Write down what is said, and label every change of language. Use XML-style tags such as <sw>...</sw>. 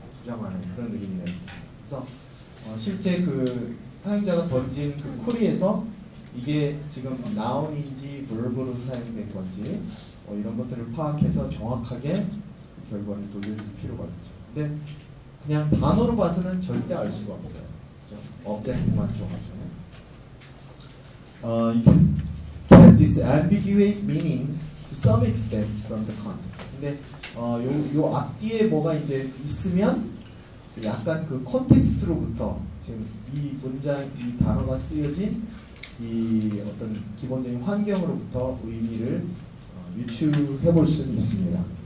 <ko>부정하는 그런 의미가 있습니다. 그래서 실제 그 사용자가 던진 그 쿼리에서 이게 지금 noun인지 verb로 사용된 건지 이런 것들을 파악해서 정확하게 그 결과를 돌려줄 필요가 있죠. 근데 그냥 단어로 봐서는 절대 알 수가 없어요. 그렇죠? object만 정하죠.</ko> <en>You can disambiguate meanings to some extent from the content.</en> <ko>근데 요 앞뒤에 뭐가 이제 있으면 약간 그 컨텍스트로부터 지금 이 문장, 이 단어가 쓰여진 이 어떤 기본적인 환경으로부터 의미를 유추해 볼 수는 있습니다.</ko>